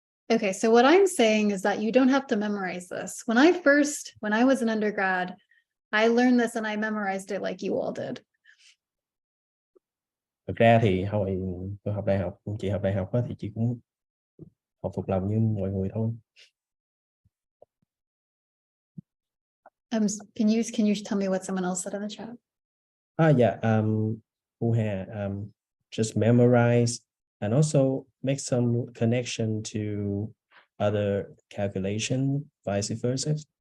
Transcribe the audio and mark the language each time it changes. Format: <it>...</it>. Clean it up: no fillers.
<en>Okay, so what I'm saying is that you don't have to memorize this. When I was an undergrad, I learned this and I memorized it like you all did.</en> <vi>Thực ra thì hồi tôi học đại học, chị học đại học thì chị cũng học thuộc lòng như mọi người thôi.</vi> <en>Can you tell me what someone else said in the chat? Yeah, just memorize and also make some connection to other calculation, vice versa.</en>